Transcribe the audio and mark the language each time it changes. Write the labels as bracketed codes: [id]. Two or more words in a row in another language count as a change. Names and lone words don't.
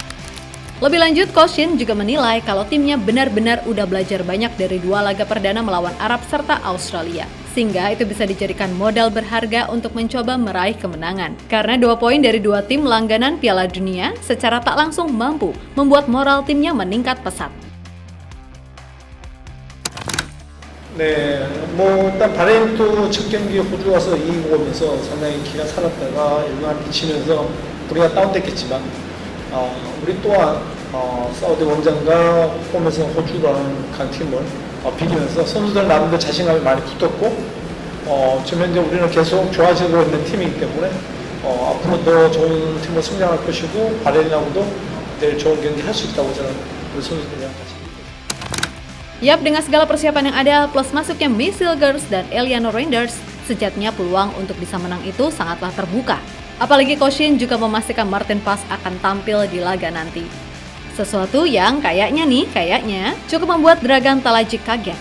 [id] Lebih lanjut, Coach Shin juga menilai kalau timnya benar-benar udah belajar banyak dari 2 laga perdana melawan Arab serta Australia. Sehingga itu bisa dijadikan modal berharga untuk mencoba meraih kemenangan. Karena 2 poin dari 2 tim langganan Piala Dunia secara tak langsung mampu membuat moral timnya meningkat pesat. [ko] 네, 일단 바레인도 첫 경기 호주 와서 이기고 오면서 상당히 기가 살았다가 영향을 미치면서 우리가 다운됐겠지만 우리 또한 사우디 원정과 홈에서 호주라는 강팀을 비기면서 선수들 나름대로 자신감이 많이 붙었고 지금 현재 우리는 계속 좋아지고 있는 팀이기 때문에 앞으로 더 좋은 팀으로 성장할 것이고 바레인하고도 내일 좋은 경기 할 수 있다고 저는 우리 선수들이랑 같이. [id] Yap, dengan segala persiapan yang ada plus masuknya Missile Girls dan Eliano Reinders, sejatinya peluang untuk bisa menang itu sangatlah terbuka. Apalagi Coach Shin juga memastikan Martin Paes akan tampil di laga nanti. Sesuatu yang kayaknya cukup membuat Dragan Talajik kaget.